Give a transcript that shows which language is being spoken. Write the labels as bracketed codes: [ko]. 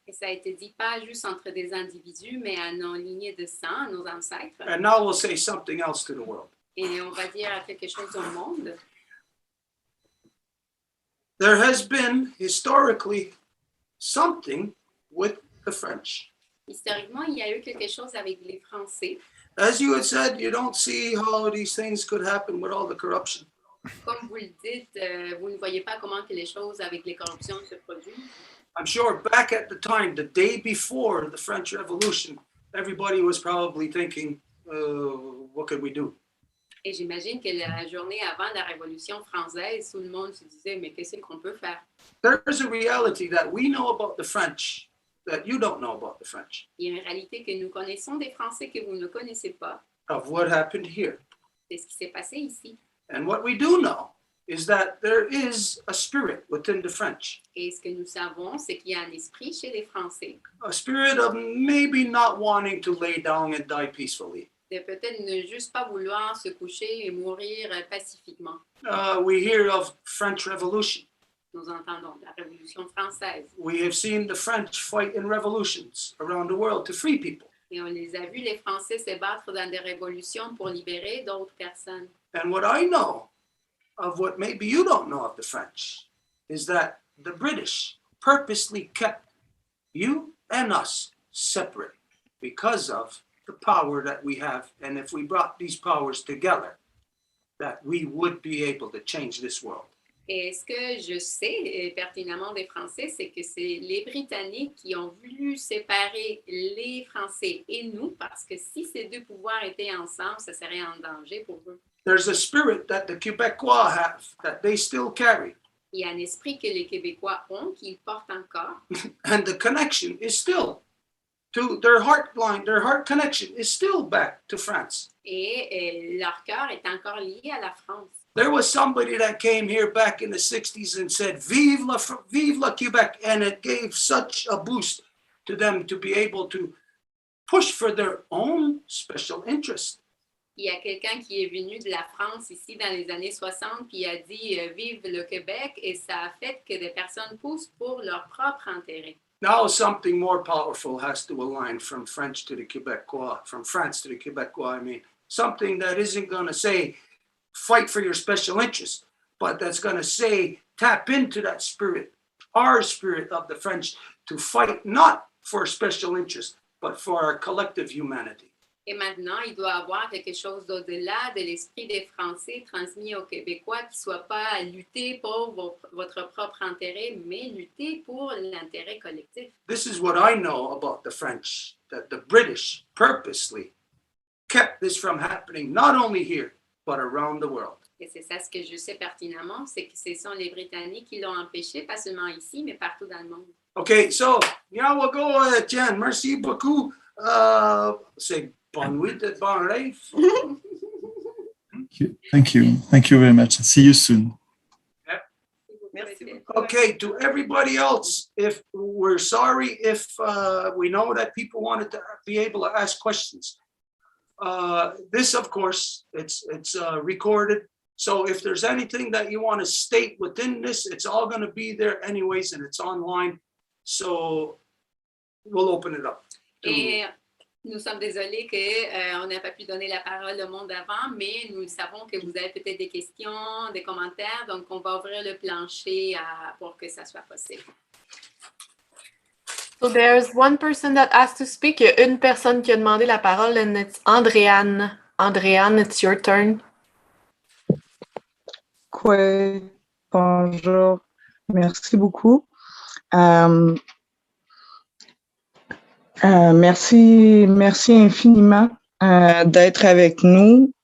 [fr] Et ça a été dit pas juste entre des individus, mais à nos lignées de sang, à nos ancêtres. [en] And now we'll say something else to the world. [fr] Et on va dire quelque chose au monde. [en] There has been historically something with the French. [fr] Historiquement, il y a eu quelque chose avec les Français. [en] As you had said, you don't see how these things could happen with all the corruption. [fr] Comme vous le dites, vous ne voyez pas comment que les choses avec les corruptions se produisent. [en] I'm sure back at the time, the day before the French Revolution, everybody was probably thinking, what could we do? [fr] Et j'imagine que la journée avant la Révolution française, tout le monde se disait, mais qu'est-ce qu'on peut faire? [en] There's a reality that we know about the French that you don't know about the French, [fr] Il y a une réalité que nous connaissons des Français que vous ne connaissez pas. [en] of what happened here. [fr] C'est ce qui s'est passé ici. [en] And what we do know is that there is a spirit within the French, [fr] Et ce que nous savons, c'est qu'il y a un esprit chez les Français [en] a spirit of maybe not wanting to lay down and die peacefully. [fr] de peut-être ne juste pas vouloir se coucher et mourir pacifiquement. [en] We hear of French Revolution. [fr] Nous entendons la Révolution française. [en] We have seen the French fight in revolutions around the world to free people. [fr] Et on les a vus, les Français, se battre dans des révolutions pour libérer d'autres personnes. [en] And what I know of what maybe you don't know of the French is that the British purposely kept you and us separate because of the power that we have. And if we brought these powers together, that we would be able to change this world. [fr] Et ce que je sais pertinemment des Français, c'est que c'est les Britanniques qui ont voulu séparer les Français et nous, parce que si ces deux pouvoirs étaient ensemble, ça serait en danger pour eux. [en] There's a spirit that the Quebecois have that they still carry. [fr] Il y a un esprit que les Québécois ont, qu'ils portent encore, [en] And the connection is still to their heart line, their heart connection is still back to France. [fr] et leur cœur est encore lié à la France. [en] There was somebody that came here back in the 60s and said, [fr] vive la Quebec. [en] And it gave such a boost to them to be able to push for their own special interest. [fr] Il y a quelqu'un qui est venu de la France ici dans les années 60 qui a dit « Vive le Québec » et ça a fait que des personnes poussent pour leur propre intérêt. [en] Now something more powerful has to align from French to the Quebecois, from France to the Quebecois, I mean. Something that isn't going to say, fight for your special interest, but that's going to say, tap into that spirit, our spirit of the French, to fight not for special interest, but for our collective humanity. [fr] Et maintenant, il doit y avoir quelque chose d'au-delà de l'esprit des Français transmis aux Québécois qui ne soit pas à lutter pour votre propre intérêt, mais lutter pour l'intérêt collectif. [en] This is what I know about the French, that the British purposely kept this from happening, not only here, but around the world. [fr] Et c'est ça ce que je sais pertinemment, c'est que ce sont les Britanniques qui l'ont empêché, pas seulement ici, mais partout dans le monde. [en] Okay, so, yeah, we'll go, Jen. [fr] Merci beaucoup. C'est bonne nuit, bon rêve. [en] Thank you. Thank you very much. See you soon. [fr] Merci beaucoup. [en] Okay, to everybody else, if we're sorry if we know that people wanted to be able to ask questions. This, of course, it's recorded. So if there's anything that you want to state within this, it's all going to be there anyways, and it's online. So we'll open it up. [fr] Et nous sommes désolés qu'on n'a pas pu donner la parole au monde avant, mais nous savons que vous avez peut-être des questions, des commentaires, donc on va ouvrir le plancher pour que ça soit possible. [en] So there's one person that asked to speak. [fr] Il y a une personne qui a demandé la parole, [en] and it's Andréane. Andréane, it's your turn. [fr] Oui, bonjour. Merci beaucoup. Merci infiniment d'être avec nous.